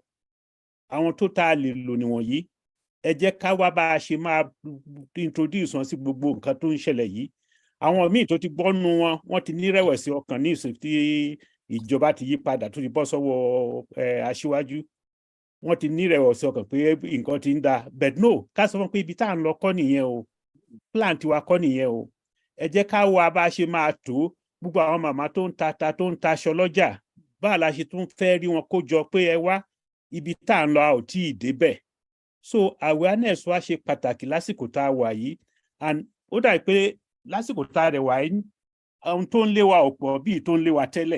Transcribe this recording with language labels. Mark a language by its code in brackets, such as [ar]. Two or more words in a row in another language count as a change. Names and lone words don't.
[yo] Àwọn tó tá a lè lò nìwọ̀nyí. Ẹ jẹ́ ká wá bá a ṣe máa introduce wọn sí gbogbo nǹkan tó ń ṣẹlẹ̀ yìí. Àwọn míì tó ti gbọ́nu wọn wọ́n ti ní rẹ̀wẹ̀sì ọkàn ní ìsìn tí ìjọba ti yí padà tó ti bọ́ sọ́wọ́ aṣíwájú. Wọ́n ti ní rẹ̀wẹ̀sì ọkàn pé nǹkan ti ń da, [en] but no, [yo] ká sọ fún pé ibi tá à ń lọ kọ́ nìyẹn o, plan tiwa kọ́ nìyẹn o. Ẹ jẹ́ ká wá bá a ṣe máa tó gbogbo àwọn màmá tó ń ta tó ń taṣọ lọ́jà, báà la ṣe tún fẹ́ rí wọn kó jọ pé ẹ wá ibi tá à ń lọ a ò tí ì débẹ̀. [en] So awareness [yo] wa ṣe pàtàkì lásìkò tá a wà yìí, and ó dà pé lásìkò tá a rẹ̀ wà yìí ohun tó ń lé wa ọ̀pọ̀ bíi tó ń lé wa tẹ́lẹ̀.